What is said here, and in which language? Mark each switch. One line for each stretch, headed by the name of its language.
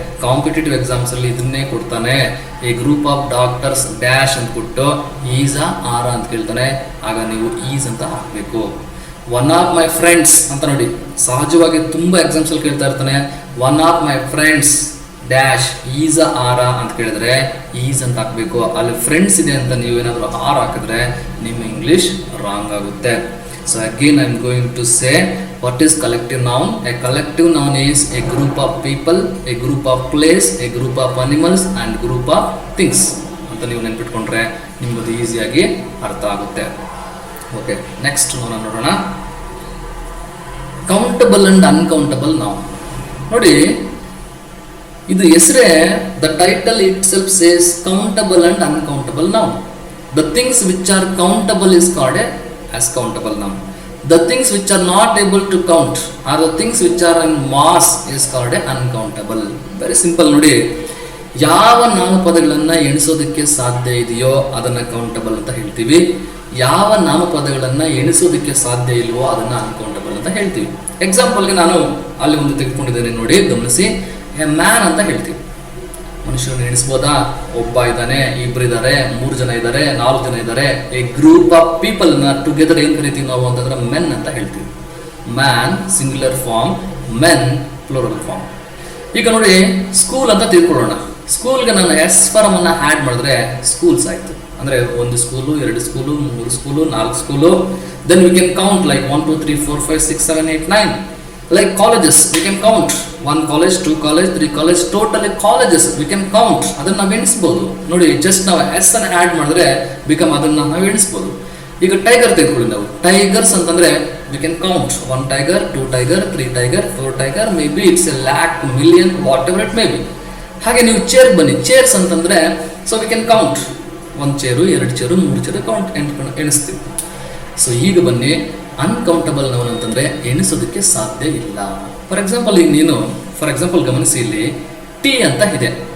Kannada: Competitive exams ಅಲ್ಲಿ ಇದನ್ನೇ ಕೊಡ್ತಾನೆ,
English: a group of doctors dash
Kannada: ಅಂತ ಕೊಟ್ಟು ಈಸಾ ಆರ ಅಂತ ಕೇಳ್ತಾನೆ, ಆಗ ನೀವು ಈಸ್ ಅಂತ ಹಾಕಬೇಕು.
English: one of my friends
Kannada: ಅಂತ ನೋಡಿ, ಸಹಜವಾಗಿ ತುಂಬಾ ಎಕ್ಸಾಮ್ಸ್ ಅಲ್ಲಿ ಕೇಳ್ತಾ ಇರ್ತಾನೆ, one of my friends dash is ಆರ ಅಂತ ಕೇಳಿದ್ರೆ ಈಸ್ ಅಂತ ಹಾಕ್ಬೇಕು. ಅಲ್ಲಿ ಫ್ರೆಂಡ್ಸ್ ಇದೆ ಅಂತ ನೀವೇನಾದ್ರೂ ಆರ್ ಹಾಕಿದ್ರೆ ನಿಮ್ಮ ಇಂಗ್ಲಿಷ್ ರಾಂಗ್ ಆಗುತ್ತೆ.
English: So again I am going to say what is collective noun. A collective noun is a group of people, a group of place, a group of animals and group of things
Kannada: ಅಂತ ನೀವು ನೆನಪಿಟ್ಕೊಂಡ್ರೆ ನಿಮ್ಗೆ ಈಸಿಯಾಗಿ ಅರ್ಥ ಆಗುತ್ತೆ. Okay, next ನೋಡೋಣ.
English: Countable and uncountable noun.
Kannada: ನೋಡಿ, ಇದು ಹೆಸರೇ
English: The title itself says countable and uncountable noun. The things which are countable is called as countable noun. The things which are not able to count or the things which are in mass is called uncountable. Very simple
Kannada: ನೋಡಿ, ಯಾವ ನಾಮಪದಗಳನ್ನ ಎಣಿಸೋದಕ್ಕೆ ಸಾಧ್ಯ ಇದೆಯೋ ಅದನ್ನ countable ಅಂತ ಹೇಳ್ತೀವಿ, ಯಾವ ನಾಮಪದಗಳನ್ನ ಎಣಿಸೋದಕ್ಕೆ ಸಾಧ್ಯ ಇಲ್ವೋ ಅದನ್ನ ಅನ್ಕೌಂಟಬಲ್ ಅಂತ ಹೇಳ್ತೀವಿ. ಎಕ್ಸಾಂಪಲ್ಗೆ ನಾನು ಅಲ್ಲಿ ಒಂದು ತೆಗೆದುಕೊಂಡಿದ್ದೇನೆ ನೋಡಿ, ಗಮನಿಸಿ. ಎ ಮ್ಯಾನ್ ಅಂತ ಹೇಳ್ತೀವಿ, ಮನುಷ್ಯರನ್ನು ಎಣಿಸ್ಬೋದಾ? ಒಬ್ಬ ಇದ್ದಾನೆ, ಇಬ್ರು ಇದ್ದಾರೆ, 3 ಜನ ಇದ್ದಾರೆ, 4 ಜನ ಇದ್ದಾರೆ.
English: a group of people
Kannada: ನ ಟುಗೆದರ್ ಏನ್ ಕರಿತೀವಿ ನಾವು ಅಂತಂದ್ರೆ ಮೆನ್ ಅಂತ ಹೇಳ್ತೀವಿ.
English: Man singular form, men plural form.
Kannada: ಈಗ ನೋಡಿ, ಸ್ಕೂಲ್ ಅಂತ ತಿಳ್ಕೊಳ್ಳೋಣ. ಸ್ಕೂಲ್ಗೆ ನಾನು ಎಸ್ ಫಾರ್ಮ್ ಅನ್ನ ಆ್ಯಡ್ ಮಾಡಿದ್ರೆ ಸ್ಕೂಲ್ಸ್ ಆಯ್ತು. ಅಂದ್ರೆ 1 school, 2 school, 3 school, 4 school.
English: Then we can count like 1 2 3 4 5 6 7 8 9. Like colleges, we can count 1 college, 2 college, 3 college, totally colleges we can count.
Kannada: ಅದನ್ನ ನಾವು ಎಣಿಸ್ಬೋದು. ನೋಡಿ, ಜಸ್ಟ್ ನಾವು ಎಸ್ ಅನ್ನು ಆ್ಯಡ್ ಮಾಡಿದ್ರೆ ಬಿಕಮ್ ಅದನ್ನ ನಾವು ಎಣಿಸ್ಬೋದು. ಈಗ ಟೈಗರ್ ತೆಗೆದುಕೊಳ್ಳಿ ನಾವು. ಟೈಗರ್ಸ್ ಅಂತಂದ್ರೆ
English: we can count 1 tiger, 2 tiger, 3 tiger, 4 tiger, maybe it's a lakh, million, whatever it may be.
Kannada: ಹಾಗೆ ನೀವು ಚೇರ್ ಬನ್ನಿ. ಚೇರ್ಸ್ ಅಂತಂದ್ರೆ so
English: we can count
Kannada: 1 chair, 2 chair, 3 chair count ಎಣಿಸ್ತೀವಿ. So ಈಗ ಬನ್ನಿ, ಅನ್ಕೌಂಟಬಲ್ ನೌನ್ ಅಂತಂದ್ರೆ ಎಣಿಸೋದಕ್ಕೆ ಸಾಧ್ಯ ಇಲ್ಲ. ಫಾರ್ ಎಕ್ಸಾಂಪಲ್ ಈಗ ನೀನು ಗಮನಿಸಿ, ಇಲ್ಲಿ ಟೀ ಅಂತ ಇದೆ.